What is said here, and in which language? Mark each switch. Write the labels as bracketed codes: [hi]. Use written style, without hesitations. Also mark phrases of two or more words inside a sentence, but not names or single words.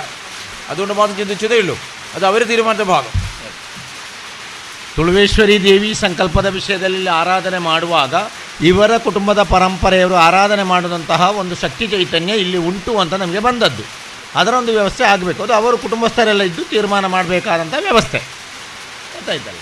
[ml] അതുകൊണ്ട് മാത്രം ചിന്തിച്ചതേ ഉള്ളൂ. അത് അവർ തീരുമാനിച്ച ഭാഗം. [kn] ತುಳುವೇಶ್ವರಿ ದೇವಿ ಸಂಕಲ್ಪದ ವಿಷಯದಲ್ಲಿ ಆರಾಧನೆ ಮಾಡುವಾಗ ಇವರ ಕುಟುಂಬದ ಪರಂಪರೆಯವರು ಆರಾಧನೆ ಮಾಡಿದಂತಹ ಒಂದು ಶಕ್ತಿ ಚೈತನ್ಯ ಇಲ್ಲಿ ಉಂಟು ಅಂತ ನಮಗೆ ಬಂದದ್ದು. ಅದರ ಒಂದು ವ್ಯವಸ್ಥೆ ಆಗಬೇಕು. ಅದು ಅವರು ಕುಟುಂಬಸ್ಥರೆಲ್ಲ ಇದ್ದು ತೀರ್ಮಾನ ಮಾಡಬೇಕಾದಂಥ ವ್ಯವಸ್ಥೆ ಗೊತ್ತಾಯ್ತಲ್ಲ.